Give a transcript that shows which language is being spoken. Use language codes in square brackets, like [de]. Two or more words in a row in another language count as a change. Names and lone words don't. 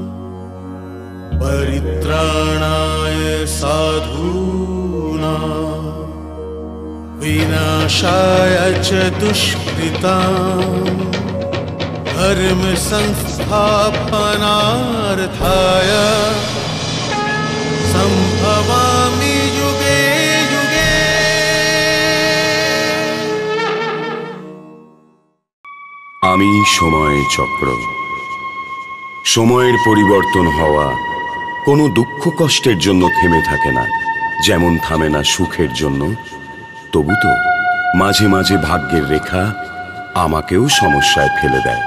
[sa] परित्राणाय साधूनां विनाशाय च दुष्कृतां धर्म संस्थापनार्थाय संभवामि युगे युगे। [bn] আমি সময় চক্র। সময়ের পরিবর্তন হওয়া কোনো দুঃখ কষ্টের জন্য থেমে থাকে না, যেমন থামে না সুখের জন্য। তবু তো মাঝে মাঝে ভাগ্যের রেখা আমাকেও সমস্যায় ফেলে দেয়।